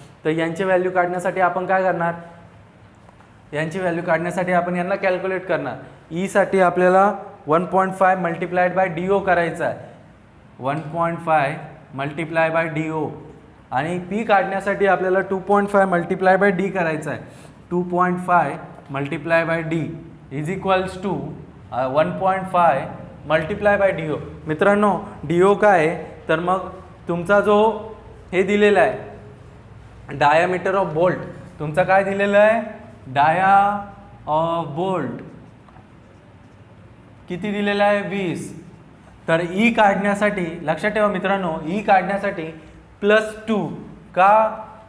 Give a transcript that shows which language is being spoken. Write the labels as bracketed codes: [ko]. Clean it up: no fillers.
[mr] तर यांची व्हॅल्यू काढण्यासाठी आपण काय करणार? यांची व्हॅल्यू काढण्यासाठी आपण यांना कॅल्क्युलेट करणार. E साठी आपल्याला 1.5 मल्टिप्लाइड बाय DO करायचा आहे. 1.5 मल्टिप्लाय बाय DO. आणि P काढण्यासाठी आपल्याला 2.5 मल्टिप्लाय बाय D करायचा आहे. [en] 2.5 multiply by D is equals to 1.5 multiply by DO. [mr] मित्रांनो DO काय आहे? तर मग तुमचा जो हे दिलेला आहे [en] Diameter of bolt. [mr] तुमचा काय दिलेला आहे? डाया ऑफ बोल्ट किती दिलेला आहे? 20. तर E काढण्यासाठी लक्षात ठेवा मित्रांनो, E काढण्यासाठी +2 का?